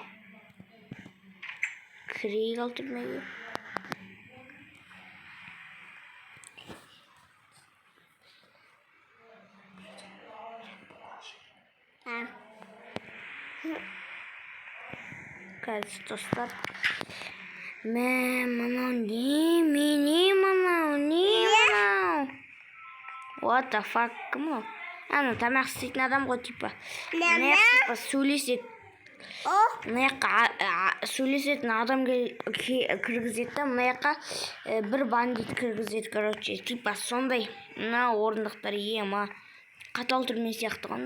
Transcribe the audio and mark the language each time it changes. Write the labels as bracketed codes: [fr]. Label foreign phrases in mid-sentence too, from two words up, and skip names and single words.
[kk] Кірейік ал түрмеге. Қазір достар. Мынау не мынау? [en] What the fuck? [kk] Кім ол? Ана тамақ істейтін адам ғой типа. Мына жаққа сөйлеседі. Мына жаққа сөйлесетін адам кіргізеді да, мына жаққа бір бандит кіргізеді, короче. Типа сондай. Мына орындықтар ма. Қатал түрме сияқты ғой.